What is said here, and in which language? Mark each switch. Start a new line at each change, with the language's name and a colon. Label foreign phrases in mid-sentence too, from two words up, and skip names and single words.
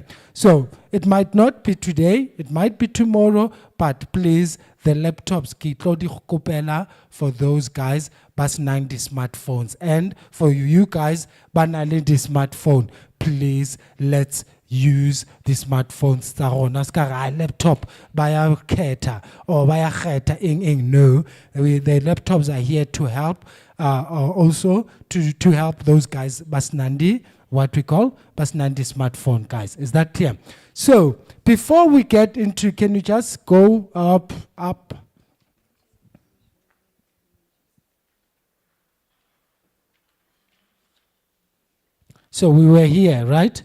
English: So it might not be today, it might be tomorrow, but please, the laptops for those guys, bas 90 smartphones. And for you guys, banali the smartphone, please, let's use the smartphones
Tswana: tsa rona ska ra laptop baya khetha
English: or
Tswana: baya khetha ing no,
English: the laptops are here to help also to help those guys basnandi, what we call basnandi smartphone, guys. Is that clear? So before we get into, can you just go up? So we were here, right?